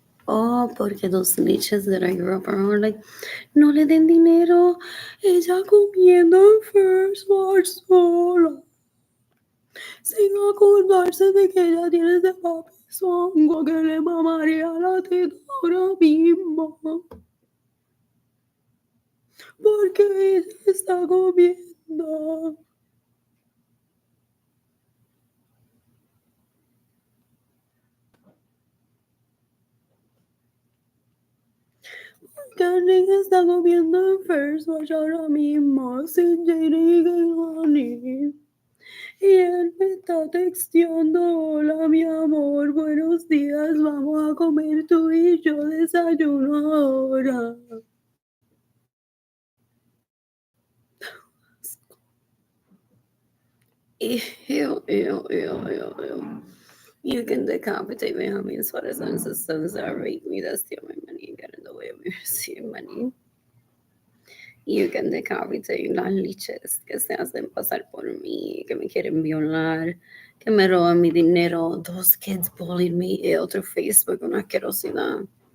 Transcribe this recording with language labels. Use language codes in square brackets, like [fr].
[en] Oh, [es] porque [en] those bitches that I grew up around were like, [es] no le den dinero, ella comiendo [en] first world [es] sola. Sin acordarse de que ella tiene ese papizongo que le mamaría la teta ahora mismo. Porque ella está comiendo. Porque está comiendo en First Watch ahora mismo sin Jenny y Honey. Y él me está texteando, hola mi amor, buenos días, vamos a comer tú y yo desayuno ahora. [en] Ew, ew, ew, ew, ew. You can decapitate me, homie, as far as the sons that rape me, that steal my money and get in the way of me receiving money. You can decapitate [es] las liches que se hacen pasar por mí, que me quieren violar, que me roban mi dinero. [en] Those kids bullied me. [es] Otro Facebook, una asquerosidad.